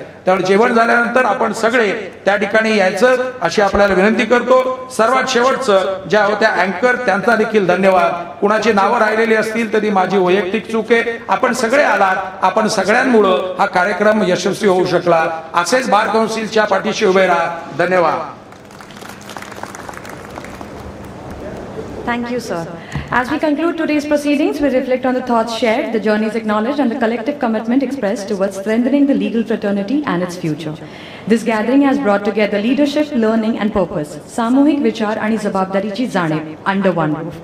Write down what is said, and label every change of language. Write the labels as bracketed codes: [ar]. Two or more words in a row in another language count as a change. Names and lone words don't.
[mr] त्यामुळे जेवण झाल्यानंतर आपण सगळे त्या ठिकाणी यायचं अशी आपल्याला विनंती करतो. सर्वात शेवटचं ज्या होत्या अँकर त्यांचा देखील धन्यवाद. कुणाची नावं राहिलेली असतील तर ती माझी वैयक्तिक चूक आहे. आपण सगळे आलात, आपण सगळ्यांमुळं हा कार्यक्रम यशस्वी होऊ शकला. असेच बार काउन्सिलच्या पाठीशी उभे राहा. धन्यवाद. [en] Thank you, sir. As we conclude today's proceedings, we reflect on the thoughts shared, the journeys acknowledged, and the collective commitment expressed towards strengthening the legal fraternity and its future. This gathering has brought together leadership, learning, and purpose, [mr] सामूहिक विचार आणि जबाबदारीची जाणीव [en] under one roof.